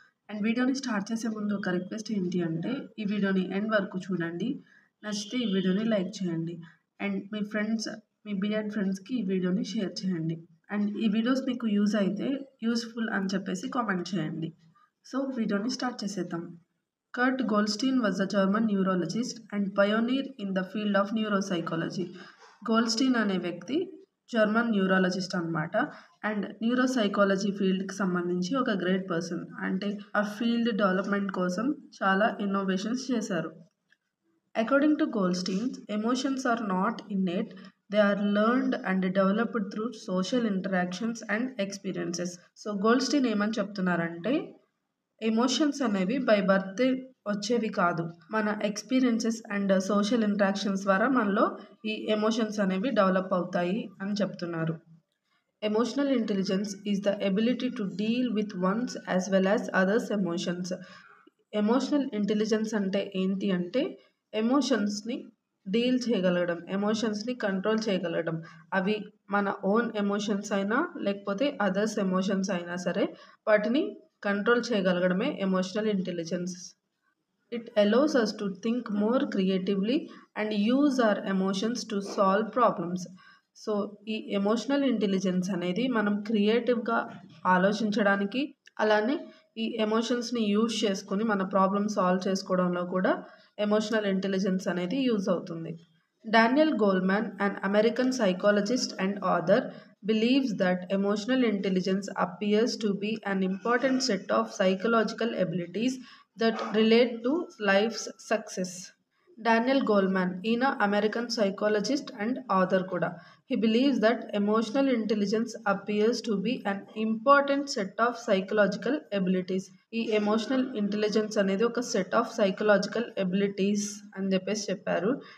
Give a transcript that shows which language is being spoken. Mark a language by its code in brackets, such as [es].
[te] And వీడియోని start చేసే ముందు ఒక రిక్వెస్ట్ ఏంటి అంటే, ఈ వీడియోని ఎండ్ వరకు చూడండి. నచ్చితే ఈ వీడియోని లైక్ చేయండి. And మీ friends, మీ beard ఫ్రెండ్స్కి ఈ వీడియోని షేర్ చేయండి. అండ్ ఈ వీడియోస్ మీకు యూజ్ అయితే యూస్ఫుల్ అని చెప్పేసి కామెంట్ చేయండి. సో వీడియోని స్టార్ట్ చేసేద్దాం. [en] Kurt Goldstein was a German neurologist and pioneer in the field of neuropsychology. [te] Goldstein అనే వ్యక్తి జర్మన్ న్యూరాలజిస్ట్ అనమాట. అండ్ న్యూరోసైకాలజీ ఫీల్డ్కి సంబంధించి ఒక గ్రేట్ పర్సన్. అంటే ఆ ఫీల్డ్ డెవలప్మెంట్ కోసం చాలా ఇన్నోవేషన్స్ చేశారు. [en] According to Goldstein, emotions are not innate, they are learned and developed through social interactions and experiences. [te] So Goldstein ఏమని చెప్తున్నారంటే, ఎమోషన్స్ అనేవి బై బర్త్ వచ్చేవి కాదు, మన ఎక్స్పీరియన్సెస్ అండ్ సోషల్ ఇంటరాక్షన్స్ ద్వారా మనలో ఈ ఎమోషన్స్ అనేవి డెవలప్ అవుతాయి అని చెప్తున్నారు. [en] Emotional intelligence is the ability to deal with one's as well as others' emotions. [te] Emotional intelligence అంటే ఏంటి అంటే, ఎమోషన్స్ని డీల్ చేయగలగడం, ఎమోషన్స్ని కంట్రోల్ చేయగలగడం. అవి మన ఓన్ ఎమోషన్స్ అయినా లేకపోతే అదర్స్ ఎమోషన్స్ అయినా సరే వాటిని control చేయగలగడమే emotional intelligence. [en] It allows us to think more creatively and use our emotions to solve problems. [te] So ఈ ఎమోషనల్ ఇంటెలిజెన్స్ అనేది మనం క్రియేటివ్గా ఆలోచించడానికి, అలానే ఈ ఎమోషన్స్ని యూజ్ చేసుకొని మన ప్రాబ్లమ్ సాల్వ్ చేసుకోవడంలో కూడా ఎమోషనల్ ఇంటెలిజెన్స్ అనేది యూజ్ అవుతుంది. [en] Daniel Goleman, an American psychologist and author, believes that emotional intelligence appears to be an important set of psychological abilities that relate to life's success. [te] Daniel Goleman, ఈయన American psychologist and author కూడా. [en] He believes that emotional intelligence appears to be an important set of psychological abilities. [te] ఈ emotional intelligence అనేది ఒక set of psychological abilities అని చెప్పారు.